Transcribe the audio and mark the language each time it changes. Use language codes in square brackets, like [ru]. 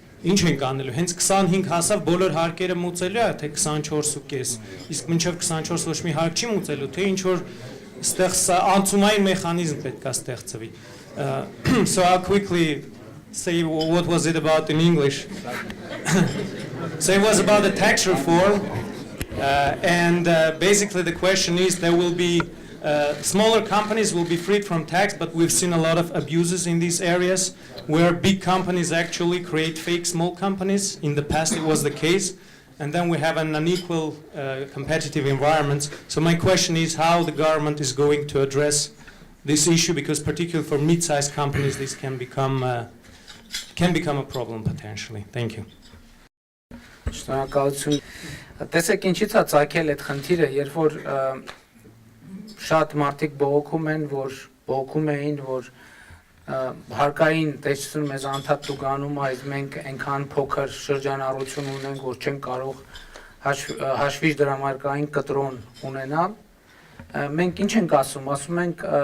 [hy] Ինչ ենք անելու, հենց 25 հասավ բոլոր հարկերը մուծելու է, թե 24.5, իսկ մինչև 24 ոչ մի հարկ չի մուծելու, թե ինչ որ ստեղ անցումային մեխանիզմ պետք է ստեղծվի։ [en] So I'll quickly say what was it about in English. So it was about the tax reform, and basically the question is there will be smaller companies will be freed from tax, but we've seen a lot of abuses in these areas where big companies actually create fake small companies. In the past it was the case, and then we have an unequal competitive environment. So my question is how the government is going to address this issue, because particularly for mid-sized companies this can become a problem potentially. Thank you. [hy] Շնորհակալություն։ Տեսեք ինչից է ցակել այդ խնդիրը, երբ որ շատ մարդիկ բողոքում էին, որ հարկային տեսություն մեզ անդադ տուգանում է, իսկ մենք այնքան փոքր շրջանառություն ունենք, որ չենք կարող հաշվի դրամարկային կտրոն ունենալ։ Մենք ինչ ենք ասում ենք